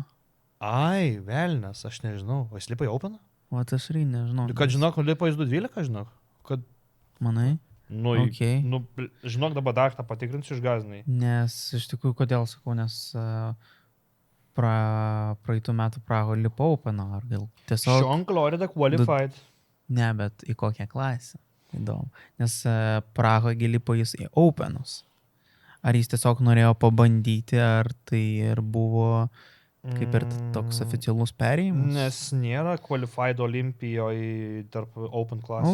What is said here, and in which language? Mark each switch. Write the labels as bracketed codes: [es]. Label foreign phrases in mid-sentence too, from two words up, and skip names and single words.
[lt] Ai, velnas, aš nežinau. O jis lipa į Openą? O aš irgi nežinau. Kad žinok, lipa į 212, žinok. Kad... Manai? Nu, okay. Žinok, dabar dar tą patikrinsiu išgazinai. Nes iš tikrųjų, kodėl sakau, nes praeitų metų Praho lipa Openą, ar gal tiesiog... [en] Sean Florida qualified. [lt] Ne, bet į kokią klasę. Įdomu. Nes Prahoje lipo jis į Openus. Ar jis tiesiog norėjo pabandyti, ar tai ir buvo kaip ir toks oficialus perėjimas? Nes nėra qualified Olimpijoje tarp Open klasės.